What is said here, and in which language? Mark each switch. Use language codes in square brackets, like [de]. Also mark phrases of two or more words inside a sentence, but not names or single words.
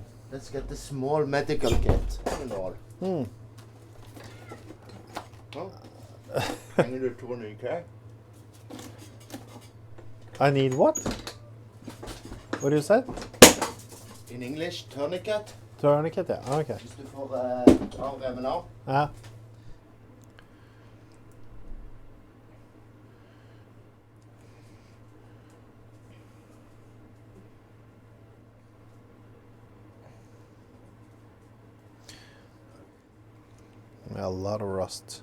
[en] Let's get the small medical kit and all. [sv] Hänger du tourniquet? [en] I need what? What you said? In English, tourniquet. Tourniquet, yeah. Okay. [no] Hvis du får armreven av. Ja. [en] A lot of rust.